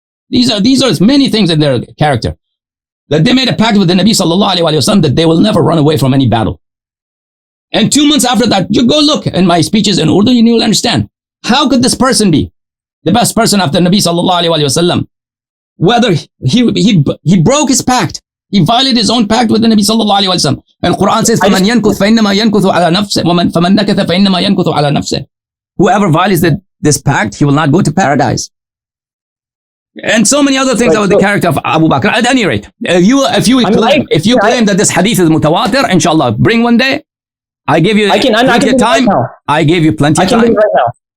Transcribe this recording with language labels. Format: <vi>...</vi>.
<en>These are many things in their character. That they made a pact with the Nabi sallallahu alayhi wa sallam that they will never run away from any battle. And 2 months after that, you go look in my speeches in Urdu and you will understand. How could this person be the best person after Nabi sallallahu alayhi wa sallam? Whether he broke his pact. He violated his own pact with the Nabi sallallahu alayhi wa sallam. And Quran says,</en> <ar>فَمَنْ يَنْكُثْ فَإِنَّمَا يَنْكُثُ عَلَى نَفْسِهِ فَمَنْ نَكَثَ فَإِنَّمَا يَنْكُثُ عَلى نَفْسِهِ.</ar> <en>Whoever violates this pact, he will not go to paradise. And so many other things about the character of Abu Bakr. At any rate, if you claim that this hadith is mutawatir, inshallah, bring one day. I give you plenty of time. I gave you plenty of time. I can bring it right now.</en>